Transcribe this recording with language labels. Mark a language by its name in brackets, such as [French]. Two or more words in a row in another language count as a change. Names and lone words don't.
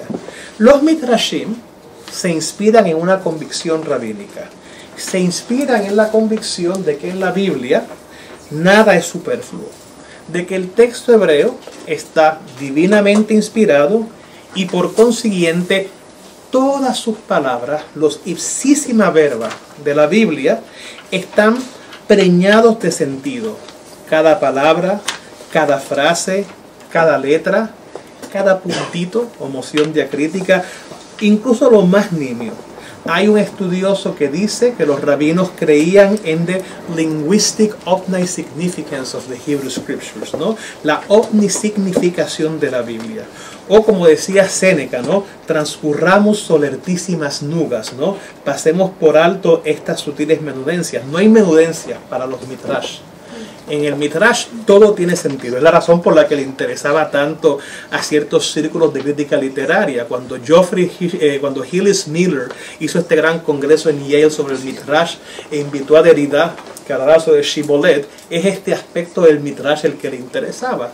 [Spanish] Los Midrashim se inspiran en una convicción rabínica. Se inspiran en la convicción de que en la Biblia nada es superfluo, de que el texto hebreo está divinamente inspirado y por consiguiente todas sus palabras, los [Latin] ipsísima verba [Spanish] de la Biblia, están preñados de sentido. Cada palabra, cada frase, cada letra, cada puntito o moción diacrítica, incluso lo más nimio. Hay un estudioso que dice que los rabinos creían en [English] the linguistic omnisignificance of the Hebrew Scriptures, [Spanish] ¿no? La omnisignificación de la Biblia. O como decía Séneca, ¿no? [Latin] Transcurramos solertísimas nugas, [Spanish] ¿no? Pasemos por alto estas sutiles menudencias. No hay menudencias para los Midrash. En el Midrash todo tiene sentido. Es la razón por la que le interesaba tanto a ciertos círculos de crítica literaria. Cuando Hillis Miller hizo este gran congreso en Yale sobre el Midrash e invitó a Derrida, que hablara sobre Shibboleth, es este aspecto del Midrash el que le interesaba.